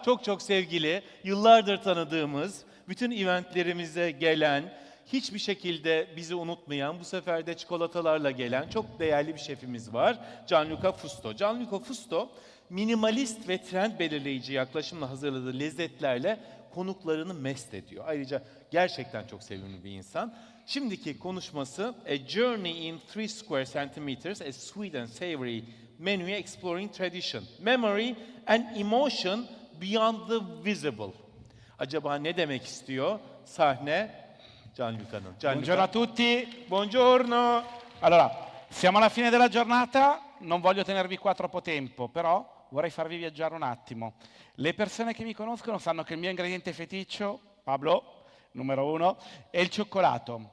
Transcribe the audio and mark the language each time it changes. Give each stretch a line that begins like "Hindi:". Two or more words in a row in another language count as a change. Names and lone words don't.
Turkish: Çok çok sevgili, yıllardır tanıdığımız, bütün eventlerimize gelen, hiçbir şekilde bizi unutmayan, bu sefer de çikolatalarla gelen çok değerli bir şefimiz var. Gianluca Fusto. Gianluca Fusto, minimalist ve trend belirleyici yaklaşımla hazırladığı lezzetlerle konuklarını mest ediyor. Ayrıca gerçekten çok sevimli bir insan. Şimdiki konuşması,
English: A Journey in 3 Square Centimeters, a Sweet and Savory Menu Exploring Tradition, Memory and Emotion Beyond the Visible.
Turkish: Acaba ne demek istiyor? Sahne Gianluca'nın.
Italian: Buongiorno a tutti. Buongiorno. Allora, siamo alla fine della giornata, non voglio tenervi qua troppo tempo, però vorrei farvi viaggiare un attimo. Le persone che mi conoscono sanno che il mio ingrediente feticcio, Pablo, numero 1, è il cioccolato.